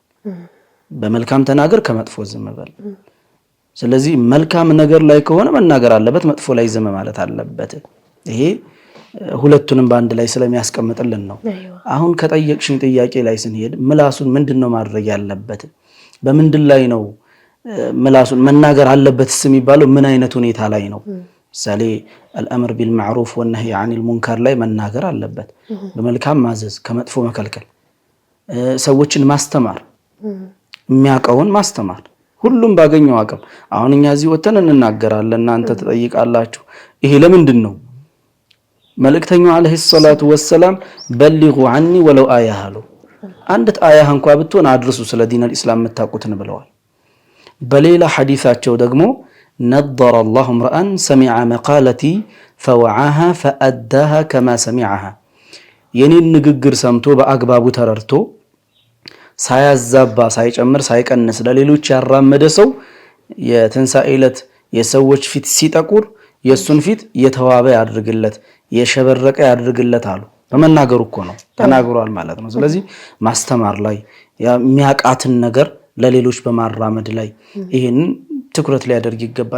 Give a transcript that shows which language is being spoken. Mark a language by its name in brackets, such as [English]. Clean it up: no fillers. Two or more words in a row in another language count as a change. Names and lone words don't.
[Amharic] በመልካም ተናገር ከመጥፎ ዝም በል ስለዚህ መልካም ነገር ላይ ከሆነ መናገር አለበት መጥፎ ላይ ዝም ማለት አለበት ይሄ ሁለቱንም ባንድ ላይ ስለሚያስቀምጥልን ነው አሁን ከጠየቅሽኝ ጥያቄ ላይ ስንሄድ ምላሱን ምንድነው ማድረግ ያለበት በመንድን ላይ ነው ምላሱን መናገር አለበት የሚባለው ምን አይነት ሁኔታ ላይ ነው ምሳሌ [Arabic] الامر بالمعروف والنهي عن المنكر [Amharic] ላይ መናገር አለበት በመልካም ማዘዝ ከመጥፎ መከልከል ሰዎችን ማስተማር የሚያቀውን ማስተማር ሁሉም ባገኘው አቅም አሁን እኛ እዚህ ወተን እንናገራለን እናንተ ተጠይቃላችሁ ይሄ ለምንድን ነው መልእክተኛው [Arabic] عليه الصلاة والسلام بلغوا عني ولو آية [Amharic] አሉ አንዲት አያ እንኳን ብትሆን አድርሱ ስለ ዲን الاسلام መታቁትን ብለዋል በሌላ ሐዲሳቸው ደግሞ [Arabic] نضر الله امرأ سمع مقالتي فوعاها فأداها كما سمعها [Amharic] የኔን ንግግር ሰምቶ በአግባቡ ተረርቶ ሳያዛባ ሳይጨምር ሳይቀንስ ለሌሎች ያራመደ ሰው የትንሳኤለት የሰዎች ፊት ሲጠቁር የሱን ፊት የተዋበ ያድርግለት የሸበረቀ ያድርግለት አሉ በመናገሩ እኮ ነው ተናግሯል ማለት ነው ስለዚህ ማስተማር ላይ የሚያቃትን ነገር ለሌሎች በማራመድ ላይ ይሄን ትኩረት ሊያደርግ ይገባል